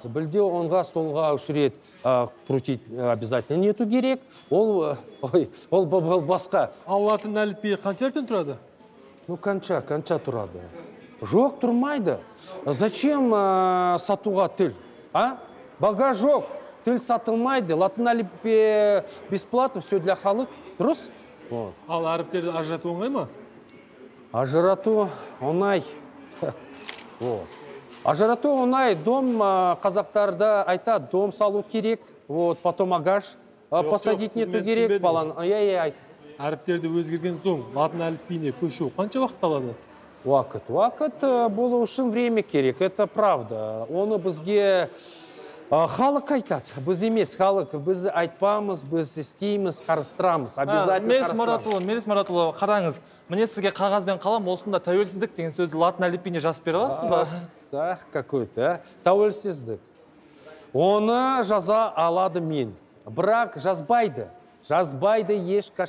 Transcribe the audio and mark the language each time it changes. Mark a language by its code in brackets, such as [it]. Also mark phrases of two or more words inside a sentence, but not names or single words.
[kk] Білде оңға солға үш рет [ru] крутить обязательно нету [kk] керек. Ол басқа. Ал латын әліпбиі қанша әріптен тұрады? Қанша тұрады? Жоқ, тұрмайды. Зачем сатуға тіл? Баға жоқ, тіл сатылмайды. Латын әліпбиі [ru] бесплатно, все для [kk] халық. Дұрыс? Ал әріптерді ажырату оңай ма? Ажырату оңай. Ажырату оңай. Дом қазақтарда айтады, дом салу керек, потом ағаш посадить нету керек. Әріптерді өзгерген соң латын әліпбиіне көшу қанша уақыт алады? Уақыт болу үшін время керек, [ru] это правда. [kk] Оны бізге халық айтады, біз емес халық, біз айтпамыз, біз істейміз, қарастырамыз, обязательно қарастырамыз. Мелис Маратұлы, қараңыз, міне сізге қағаз бен қалам, осында тәуелсіздік деген сөзді латын әліпбиіне жазып бере аласыз ба? [ru] Так, какой-то, [kk] тәуелсіздік. Оны жаза алады мен, бірақ жазбайды ешқашан.